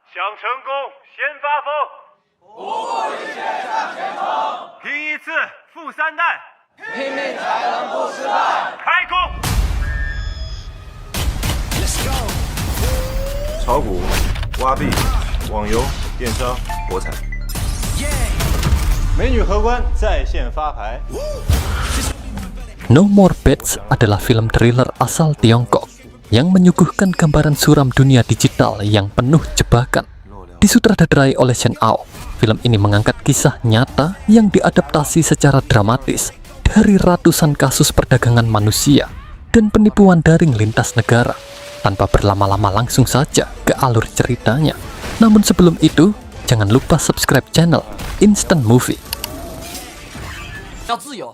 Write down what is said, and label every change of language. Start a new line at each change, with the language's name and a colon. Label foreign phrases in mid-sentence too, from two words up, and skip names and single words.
Chinese: 想成功先发疯，不顾一切向前冲，拼一次负3弹，拼命才能不失败。开工！炒股、挖币、网游、电商、博彩，美女荷官在线发牌。
Indonesian: No More Bets adalah film thriller asal Tiongkok yang menyuguhkan gambaran suram dunia digital yang penuh jebakan. Disutradarai oleh Shen Ao, film ini mengangkat kisah nyata yang diadaptasi secara dramatis dari ratusan kasus perdagangan manusia dan penipuan daring lintas negara. Tanpa berlama-lama langsung saja ke alur ceritanya. Namun sebelum itu, jangan lupa subscribe channel Instant Movie.
Chinese: 要自由。